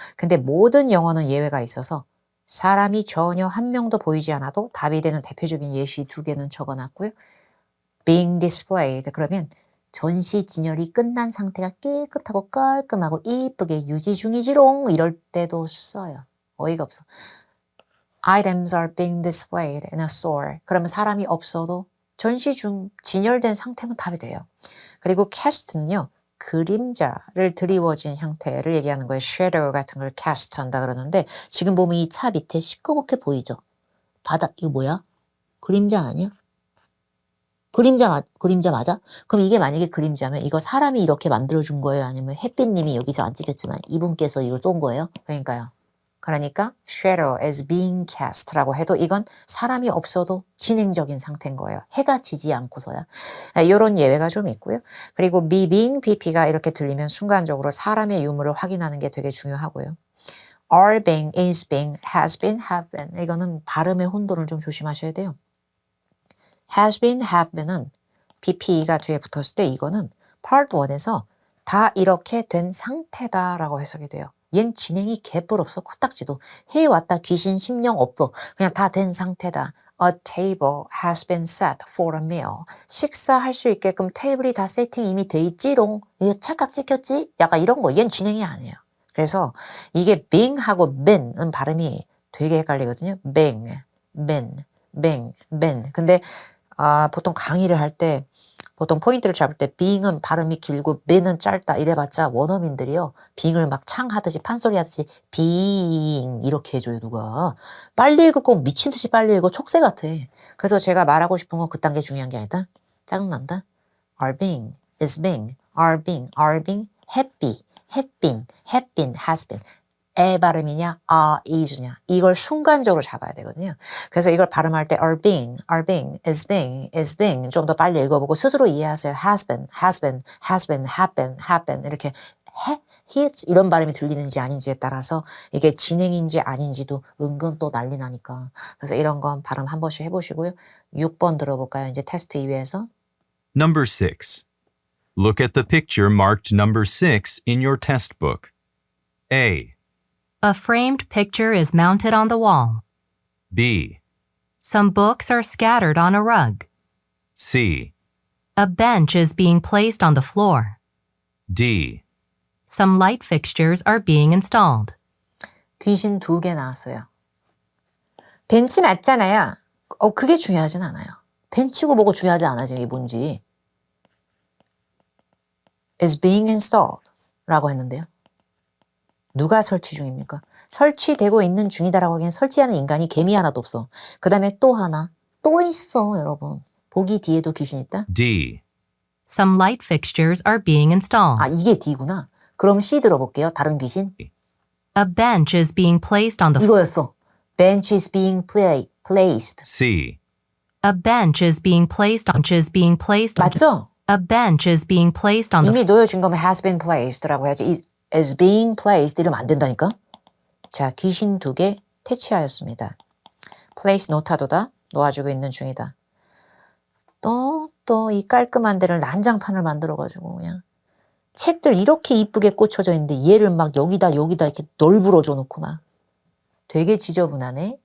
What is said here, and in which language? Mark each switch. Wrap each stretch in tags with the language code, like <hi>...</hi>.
<ko>근데 모든 영어는 예외가 있어서 사람이 전혀 한 명도 보이지 않아도 답이 되는 대표적인 예시 2개는 적어놨고요. being displayed 그러면 전시 진열이 끝난 상태가 깨끗하고 깔끔하고 이쁘게 유지 중이지롱 이럴 때도 써요. 어이가 없어.</ko> <en>Items are being displayed in a store.</en> <ko>그러면 사람이 없어도 전시 중 진열된 상태면 답이 돼요. 그리고 cast는요. 그림자를 드리워진 형태를 얘기하는 거예요. shadow 같은 걸 cast 한다 그러는데 지금 보면 이 차 밑에 시꺼멓게 보이죠? 바다 이거 뭐야? 그림자 아니야? 그림자 맞아? 그럼 이게 만약에 그림자면 이거 사람이 이렇게 만들어준 거예요? 아니면 햇빛님이 여기서 안 찍혔지만 이분께서 이걸 쏜 거예요? 그러니까</ko> <en>shadow is being cast</en> <ko>라고 해도 이건 사람이 없어도 진행적인 상태인 거예요. 해가 지지 않고서야. 이런 예외가 좀 있고요. 그리고 being, pp가 이렇게 들리면 순간적으로 사람의 유무를 확인하는 게 되게 중요하고요.</ko> <en>are being, is being, has been, have been</en> <ko>이거는 발음의 혼돈을 좀 조심하셔야 돼요. has been, have been은 pp가 뒤에 붙었을 때 이거는 part 1에서 다 이렇게 된 상태다라고 해석이 돼요. 얜 진행이 개뿔 없어. 코딱지도. 해왔다 귀신 심령 없어. 그냥 다 된 상태다.</ko> <en>A table has been set for a meal.</en> <ko>식사할 수 있게끔 테이블이 다 세팅 이미 돼 있지롱. 이거 찰칵 찍혔지? 약간 이런 거. 얜 진행이 아니에요. 그래서 이게 being하고 been은 발음이 되게 헷갈리거든요. being, been,</ko> <en>been.</en> <ko>근데 보통 강의를 할 때 보통 포인트를 잡을 때 being은 발음이 길고 been은 짧다 이래봤자 원어민들이요. being을 막 창하듯이 판소리 하듯이 being 이렇게 해줘요. 누가. 빨리 읽을 거면 미친 듯이 빨리 읽어. 촉새 같아. 그래서 제가 말하고 싶은 건 그딴 게 중요한 게 아니다. 짜증난다.</ko> <en>are being, is being, are being, happy, have been, has been.</en> <ko>에 발음이냐, is냐. 이걸 순간적으로 잡아야 되거든요. 그래서 이걸 발음할 때</ko> <en>are being, is being</en> <ko>좀 더 빨리 읽어보고 스스로 이해하세요. has been, have been 이렇게 his 이런 발음이 들리는지 아닌지에 따라서 이게 진행인지 아닌지도 은근 또 난리 나니까. 그래서 이런 건 발음 한 번씩 해보시고요. 6번 들어볼까요? 이제 테스트 2에서.</ko> <en>Number 6. Look at the picture marked number 6 in your test book. A, A framed picture is mounted on the wall. B, Some books are scattered on a rug. C, A bench is being placed on the floor. D. Some light fixtures are being installed.</en> <ko>귀신 2개 나왔어요. 벤치 맞잖아요. 그게 중요하진 않아요. 벤치고 뭐고 중요하지 않아 지금 이게 뭔지.</ko> <en>is being installed</en> <ko>라고 했는데요. 누가 설치 중입니까? 설치되고 있는 중이다라고 하기엔 설치하는 인간이 개미 하나도 없어. 그 다음에 또 하나. 또 있어 여러분. 보기 뒤에도 귀신 있다?</ko> <en>D. Some light fixtures are being installed.</en> <ko>이게 D구나. 그럼 C 들어볼게요. 다른 귀신.</ko> <en>A bench is being placed on the floor.</en> <ko>이거였어.</ko> <en>Bench is being placed. C. A bench is being placed on.</en> <ko>맞죠?</ko> <en>A bench is being placed on the</en> <ko>이미 놓여진 거면</ko> <en>has been placed</en> <ko>라고 해야지.</ko> <en>is being placed</en> <ko>이러면 안 된다니까. 자, 귀신 2개 퇴치하였습니다. place 노타도다. 놓아주고 있는 중이다. 또 이 깔끔한 데를 난장판을 만들어가지고 그냥 책들 이렇게 이쁘게 꽂혀져 있는데 얘를 막 여기다 이렇게 널브러져 놓고 막 되게 지저분하네.</ko>